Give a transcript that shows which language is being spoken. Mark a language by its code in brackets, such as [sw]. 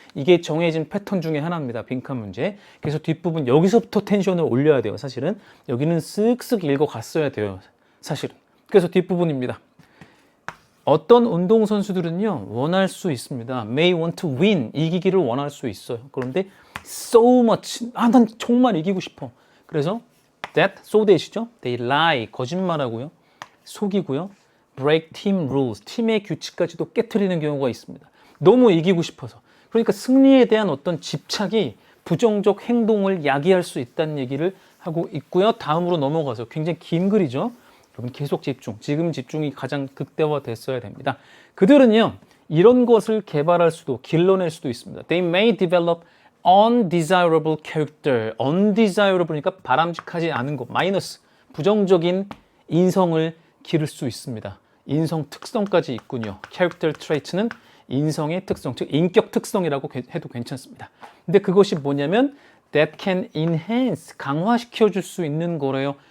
[ko] 이게 정해진 패턴 중에 하나입니다. 빈칸 문제. 그래서 뒷부분 여기서부터 텐션을 올려야 돼요. 사실은 여기는 쓱쓱 읽어갔어야 돼요. 사실은. 그래서 뒷부분입니다. 어떤 운동선수들은요 원할 수 있습니다. [en] may want to win, [ko] 이기기를 원할 수 있어요. 그런데 [en] so much, [ko] 난 정말 이기고 싶어. 그래서 that, so that이죠. [en] they lie, [ko] 거짓말하고요, 속이고요, [en] break team rules, [ko] 팀의 규칙까지도 깨트리는 경우가 있습니다. 너무 이기고 싶어서. 그러니까 승리에 대한 어떤 집착이 부정적 행동을 야기할 수 있다는 얘기를 하고 있고요. 다음으로 넘어가서 굉장히 긴 글이죠. 여러분 계속 집중, 지금 집중이 가장 극대화됐어야 됩니다. 그들은요 이런 것을 개발할 수도, 길러낼 수도 있습니다. [en] They may develop undesirable character. [ko] undesirable니까 바람직하지 않은 것, 마이너스, 부정적인 인성을 기를 수 있습니다. 인성 특성까지 있군요. character trait는 인성의 특성, 즉 인격 특성이라고 해도 괜찮습니다. 근데 그것이 뭐냐면 [en] that can enhance, [ko] 강화시켜 줄 수 있는 거래요.